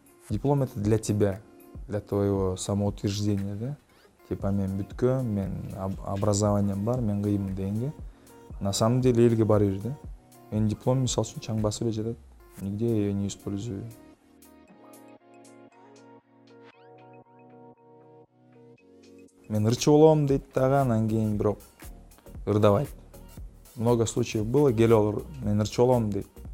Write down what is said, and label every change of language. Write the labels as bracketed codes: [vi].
[ru] Диплом это для тебя, для твоего самоутверждения да. [ky] Типа мен бүткөм, мен образованием бар, мен кыймын дегенге. [ru] На самом деле [ky] элге барыр да. Мен диплом мисалы үчүн чаң басып эле жатат. [ru] Нигде я ее не использую. [ky] Мен ырчы болом дейт дагы, анан кийин бирок ырдабайт. [ru] Много случаев было, [ky] кел мен ырчы болом дейт.